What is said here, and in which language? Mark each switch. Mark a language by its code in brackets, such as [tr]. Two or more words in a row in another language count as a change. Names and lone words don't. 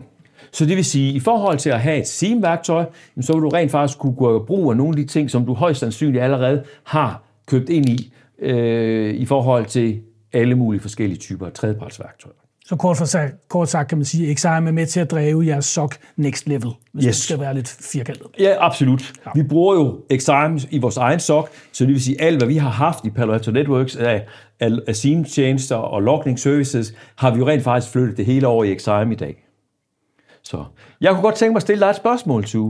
[da] Så det vil sige, at i forhold til at have et SIEM-værktøj, så vil du rent faktisk kunne gøre brug af nogle af de ting, som du højst sandsynligt allerede har købt ind i forhold til alle mulige forskellige typer af tredjepartsværktøjer. Så kort sagt kan man sige, at XSIAM er med til at drive jeres SOC [en] next level, [da] hvis det skal være lidt firkantet. Ja, absolut. Ja. Vi bruger jo XSIAM i vores egen SOC, så det vil sige, at alt, hvad vi har haft i Palo Alto Networks af SIEM-tjenester og [en] logging services, [da] har vi jo rent faktisk flyttet det hele over i XSIAM i dag. Så jeg kunne godt tænke mig at stille dig et spørgsmål, Tue.